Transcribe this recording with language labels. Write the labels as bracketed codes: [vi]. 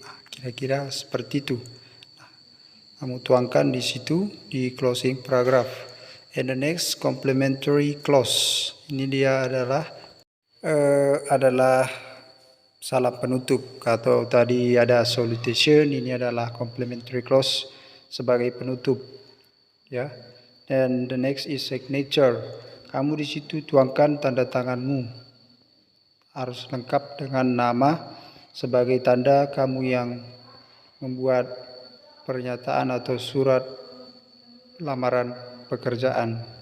[id] Nah, kira-kira seperti itu. Nah, kamu tuangkan di situ di closing paragraph. [en] And the next complementary clause. [id] Ini dia adalah salam penutup. Atau tadi ada salutation, ini adalah complementary clause sebagai penutup. Ya. [en] Dan the next is signature. [id] Kamu di situ tuangkan tanda tanganmu. Harus lengkap dengan nama sebagai tanda kamu yang membuat pernyataan atau surat lamaran pekerjaan.